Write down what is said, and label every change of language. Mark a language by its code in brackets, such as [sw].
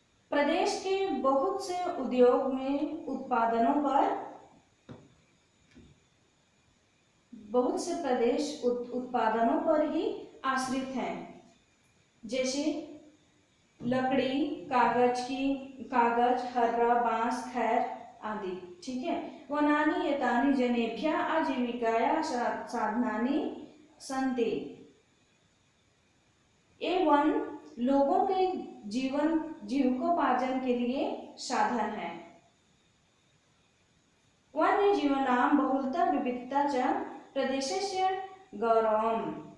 [hi] प्रदेश के बहुत से उद्योग में उत्पादनों पर ही आश्रित हैं, जैसे लकड़ी, कागज, हर्रा, बांस, खैर आदि। ठीक है। [sa] वनानि एतानि जनेभ्यः आजीविकाया साधनानि सन्ति। [hi] ये वन लोगों के जीविकोपार्जन के लिए साधन है। [sa] वन्य जीवनां बहुलता विविधता च प्रदेशस्य गौरवम्।